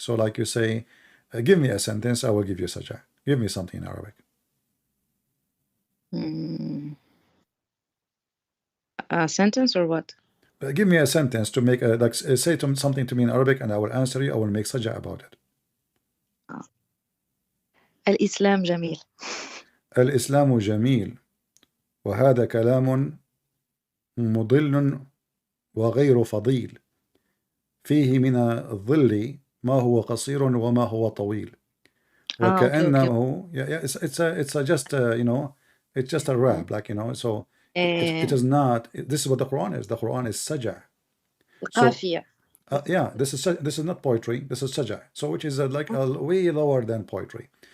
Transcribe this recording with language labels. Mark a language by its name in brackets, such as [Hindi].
[English] So like you say, give me a sentence, I will give you Saja. Give me something in Arabic. A sentence or what? Give me a sentence to make like say something to me in Arabic and I will answer you. I will make Saja about it. [Arabic] الإسلام جميل. الإسلام جميل وهذا كلام مضل وغير فضيل فيه من الظل ما هو قصير وما هو طويل وكأنه [English] it's a just you know, it's just a rap, like, you know. So it is not, this is what the Quran is. The Quran is Saja. So yeah, this is not poetry, this is Saja, so which is like way lower than poetry.